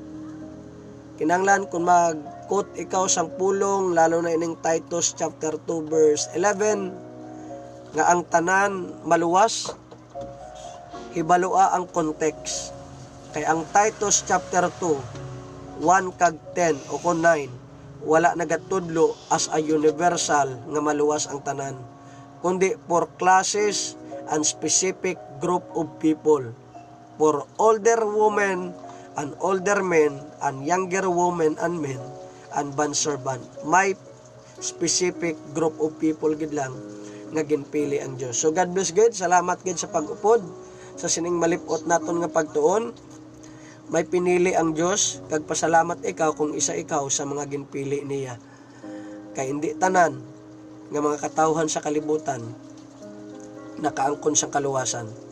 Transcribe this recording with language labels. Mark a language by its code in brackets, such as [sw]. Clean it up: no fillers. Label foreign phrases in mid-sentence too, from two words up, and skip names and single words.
[hil] Kinanglan kung mag-quote ikaw sang pulong, lalo na ining Titus [en] chapter 2 verse 11, [hil] nga ang tanan maluwas, hibalua ang context. Kay ang Titus chapter 2 1 kag 10 o kon 9, wala nagatudlo [en] as a universal [hil] nga maluwas ang tanan, kundi [en] for classes and specific group of people, for older women and older men and younger women and men and bondservant. [hil] May [en] specific group of people [hil] gid lang nga ginpili ang Dios. So [en] God bless [hil] gid, salamat gid sa pag-upod sa sining malipot naton nga pagtuon. May pinili ang Dios, kag pasalamat ikaw kung isa ikaw sa mga ginpili niya. Kay hindi tanan nga mga katawhan sa kalibutan nakaangkon sa kaluwasan.